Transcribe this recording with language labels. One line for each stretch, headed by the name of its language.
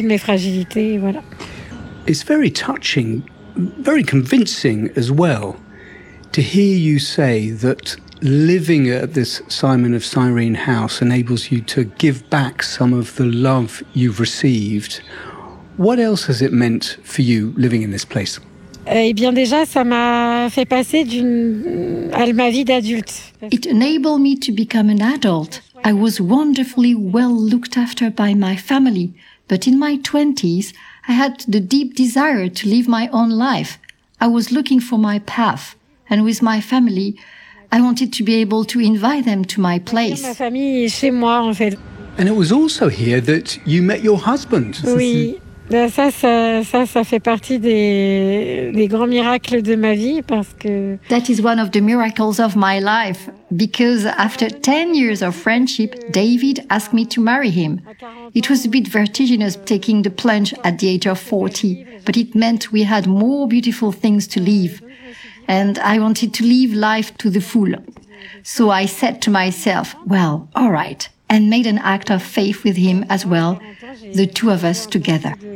English: It's very touching, very convincing as well, to hear you say that living at this Simon of Cyrene house enables you to give back some of the love you've received. What else has it meant for you living in this place?
French: Eh bien déjà, ça m'a fait passer à ma vie d'adulte.
English: It enabled me to become an adult. I was wonderfully well looked after by my family. But in my 20s, I had the deep desire to live my own life. I was looking for my path. And with my family, I wanted to be able to invite them to my place. And it was also here that you met your husband.
French: Oui, ça fait partie des grands miracles de ma vie parce que.
English: That is one of the miracles of my life because after 10 years of friendship, David asked me to marry him. It was a bit vertiginous taking the plunge at the age of 40, but it meant we had more beautiful things to live. And I wanted to live life to the full. So I said to myself, well, all right, and made an act of faith with him as well, the two of us together.